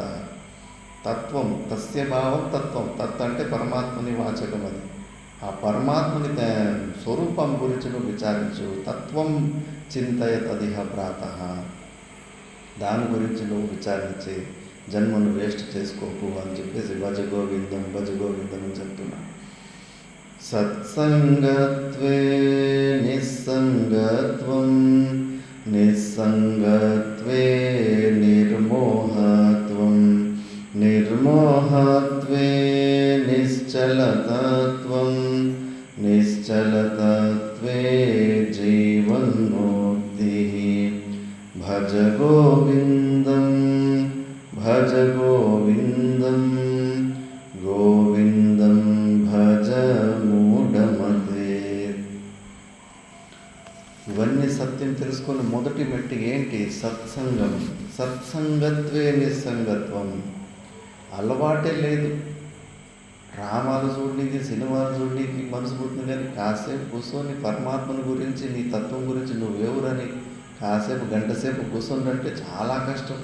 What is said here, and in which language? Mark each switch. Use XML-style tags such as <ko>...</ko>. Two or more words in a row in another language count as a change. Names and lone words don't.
<sa>తత్వం, తస్య భావం తత్వం.</sa> <te>తత్ అంటే పరమాత్మని వాచకం. అది ఆ పరమాత్మని స్వరూపం గురించి నువ్వు విచారించు.</te> <sa>తత్వం చింతయ తదిహ ప్రాత.</sa> <te>దాని గురించి నువ్వు విచారించి జన్మను వేస్ట్ చేసుకోకు అని చెప్పేసి</te> <sa>భజ గోవిందం భజ గోవిందం</sa> <te>అని చెప్తున్నా.</te> <sa>సత్సంగత్వే నిస్సంగత్వం, నిస్సంగత్వే నిర్మోహత్వం, నిర్మోహత్వే నిశ్చలతత్వం, నిశ్చలతత్వే జీవన్ముక్తిః. భజ గోవిందం భజ గోవిందం గోవిందం భజ మూఢమతే.</sa> <te>ఇవన్నీ సత్యం తెలుసుకొని మొదటి మెట్టు ఏంటి?</te> <sa>సత్సంగం. సత్సంగత్వే నిస్సంగత్వం.</sa> <te>అలవాటే లేదు. డ్రామాలు చూడడానికి, సినిమాలు చూడడానికి మనసు పుట్టింది, కానీ కాసేపు కూర్చొని పరమాత్మని గురించి, నీ తత్వం గురించి నువ్వెవరని కాసేపు గంటసేపు కూర్చొని చాలా కష్టం.</te>